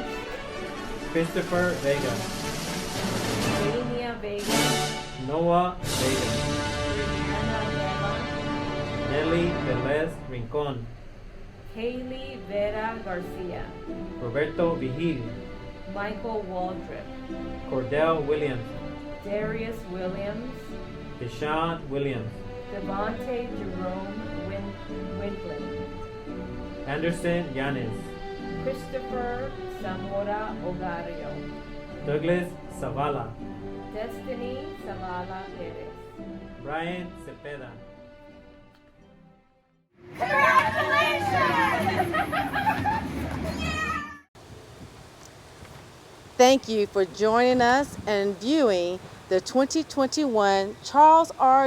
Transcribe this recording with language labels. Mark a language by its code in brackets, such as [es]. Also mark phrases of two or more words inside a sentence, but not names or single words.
[en] Christopher Vega, Dania Vega, Noah Vega, Ana Vela, Nelly Velez Rincon, Haley Vera Garcia, Roberto Vigil, Michael Waldrip, Cordell Williams, Darius Williams, Deshaun Williams, Devontae Jerome Windlin, Anderson Yanes, Christopher Zamora Ogario, Douglas Zavala, Destiny Zavala Perez. Brian Cepeda. Thank you for joining us and viewing the 2021 Charles R.